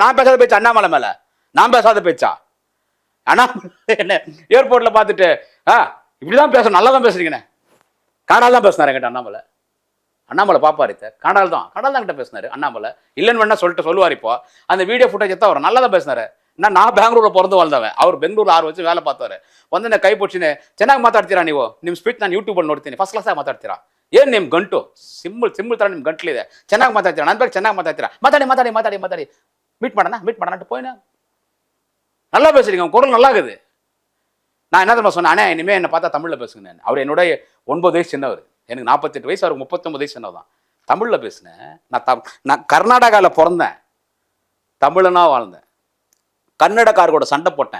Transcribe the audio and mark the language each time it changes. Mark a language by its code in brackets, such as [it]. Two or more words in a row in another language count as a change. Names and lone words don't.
[ta] நான் பேசாத பேச்சு அண்ணாமலை மேல, நான் பேசாத பேச்சா? ஆனா என்ன ஏர்போர்ட்ல பாத்துட்டு இப்படிதான் பேசணும், நல்லா தான் பேசுறீங்கன்னு காடால் தான் பேசினாரு என்கிட்ட அண்ணாமலை. அண்ணாமலை பாப்பாரு, காடால் தான் கிட்ட பேசினாரு அண்ணாமலை. இல்லைன்னு வேணா சொல்லுவார். இப்போ அந்த [en] video footage [ta] தான் அவர் நல்லா தான் பேசினாரு. நான் பெங்களூர்ல பிறந்து வாழ்ந்தவன், அவர் பெங்களூர் 6 வச்சு வேலை பார்த்தாரு. வந்து என்ன கை பிடிச்சின்னு [kn] ಚೆನ್ನಾಗಿ ಮಾತಾಡ್ತೀರಾ ನೀವು, ನಿಮ್ಮ ಸ್ಪೀಚ್ ನಾನು ಯೂಟ್ಯೂಬಲ್ಲಿ ನೋಡ್ತೀನಿ, [en] first class [kn] ಆಗಿ ಮಾತಾಡ್ತೀರಾ, ಏನು ನಿಮ್ಮ ಗಂಟು ಸಿಂಬಲ್ ತರ ನಿಮ್ಮ ಗಂಟ್ಲಿದೆ, ಚೆನ್ನಾಗಿ ಮಾತಾಡ್ತೀರಾ, ನನ್ನ ಬಗ್ಗೆ ಚೆನ್ನಾಗಿ ಮಾತಾಡ್ತೀರಾ, ಮಾತಾಡಿ [ta] மீட் பண்ண போயினா நல்லா பேசுறீங்க, உங்க குரல் நல்லா இருக்குது. நான் என்ன தெரியுமா சொன்னேன், அண்ணே இனிமே என்னை பார்த்தா தமிழில் பேசுங்க. அவர் என்னுடைய 9 வயசு சின்னவர், எனக்கு 48 வயசு, அவருக்கு 39 வயசு சின்னவர் தான். தமிழில் பேசினேன். நான் கர்நாடகாவில் பிறந்தேன், தமிழனா வாழ்ந்தேன், கன்னடக்காரரோட சண்டை போட்டேன்.